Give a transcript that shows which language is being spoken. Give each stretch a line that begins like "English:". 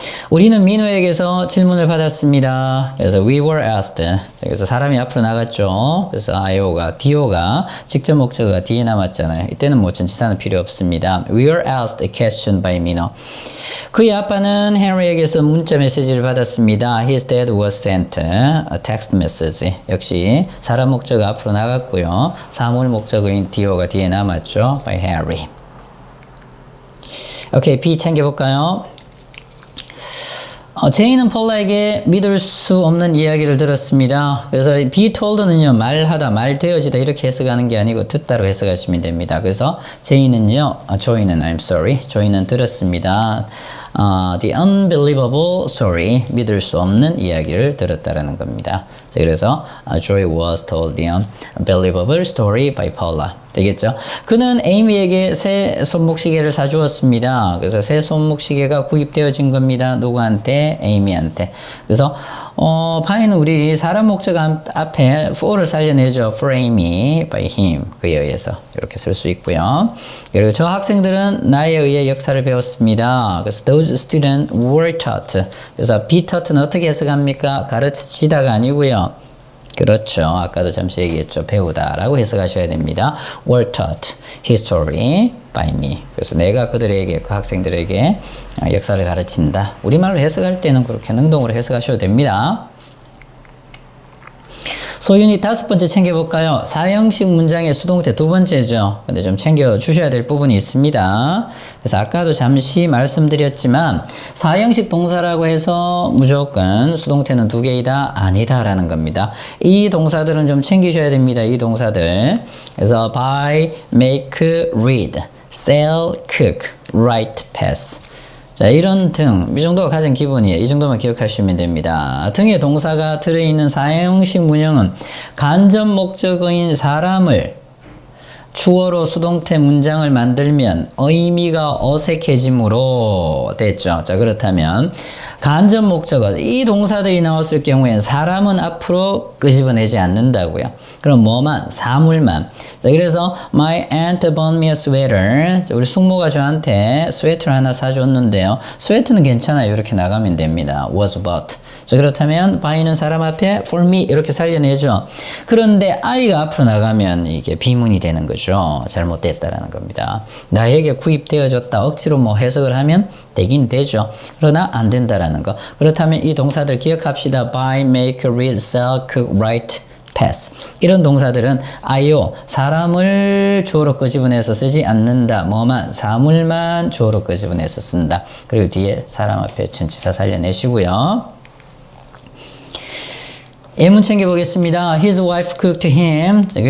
Korean: 우리는 민호에게서 질문을 받았습니다. 그래서
English: we were asked.
Korean: 그래서 사람이 앞으로 나갔죠. 그래서 DO가 직접 직접 목적어가 뒤에 남았잖아요. 이때는 뭐 전치사는 필요 없습니다.
English: We were asked a question by Minho.
Korean: 그의 아빠는 헨리에게서 문자 메시지를 받았습니다.
English: His dad was sent a text message.
Korean: 역시 사람 목적어 앞으로 나갔고요. 사물 목적어인 do가 뒤에 남았죠.
English: by Henry.
Korean: 오케이, B 챙겨볼까요? 제이는 폴라에게 믿을 수 없는 이야기를 들었습니다. 그래서 be told는요, 말하다, 말되어지다 이렇게 해석하는 게 아니고 듣다로 해석하시면 됩니다. 그래서 제이는요, 조이는 들었습니다.
English: The unbelievable story,
Korean: 믿을 수 없는 이야기를 들었다라는 겁니다. 자, 그래서
English: Joy was told the unbelievable story by Paula.
Korean: 되겠죠? 그는 에이미에게 새 손목시계를 사주었습니다. 그래서 새 손목시계가 구입되어진 겁니다. 누구한테? 에이미한테. 그래서 by는 우리 사람 목적 앞에 for를 살려내죠.
English: for Amy, by him.
Korean: 그에 의해서 이렇게 쓸 수 있고요. 그리고 저 학생들은 나에 의해 역사를 배웠습니다. 그래서
English: those students were taught.
Korean: 그래서 be taught는 어떻게 해석합니까? 가르치다가 아니고요. 그렇죠. 아까도 잠시 얘기했죠. 배우다라고 해석하셔야 됩니다.
English: were taught history by me.
Korean: 그래서 내가 그들에게, 그 학생들에게 역사를 가르친다. 우리말로 해석할 때는 그렇게 능동으로 해석하셔도 됩니다. 소윤이 다섯 번째 챙겨볼까요? 사형식 문장의 수동태 두 번째죠. 근데 좀 챙겨주셔야 될 부분이 있습니다. 그래서 아까도 잠시 말씀드렸지만 사형식 동사라고 해서 무조건 수동태는 두 개이다? 아니다라는 겁니다. 이 동사들은 좀 챙기셔야 됩니다. 이 동사들.
English: 그래서 buy, make, read, sell, cook, write, pass.
Korean: 자, 이런 등, 이 정도가 가장 기본이에요. 이 정도만 기억하시면 됩니다. 등의 동사가 들어있는 사형식 문형은 간접 목적어인 사람을 주어로 수동태 문장을 만들면 의미가 어색해지므로 됐죠. 자, 그렇다면 간접 목적어, 이 동사들이 나왔을 경우에는 사람은 앞으로 끄집어내지 않는다고요. 그럼 뭐만? 사물만.
English: 자, 그래서 my aunt bought me a sweater.
Korean: 자, 우리 숙모가 저한테 스웨터를 하나 사줬는데요. 스웨터는 괜찮아요. 이렇게 나가면 됩니다.
English: was bought.
Korean: 자, 그렇다면 by는 사람 앞에
English: for me
Korean: 이렇게 살려내죠. 그런데 I가 앞으로 나가면 이게 비문이 되는 거죠. 잘못됐다라는 겁니다. 나에게 구입되어졌다. 억지로 뭐 해석을 하면 되긴 되죠. 그러나 안 된다라는 거. 그렇다면 이 동사들 기억합시다.
English: buy, make, read, sell, cook, write, pass.
Korean: 이런 동사들은 IO, 사람을 주어로 끄집어내서 쓰지 않는다. 뭐만? 사물만 주어로 끄집어내서 쓴다. 그리고 뒤에 사람 앞에 전치사 살려내시고요. 예문 챙겨보겠습니다.
English: His wife cooked him.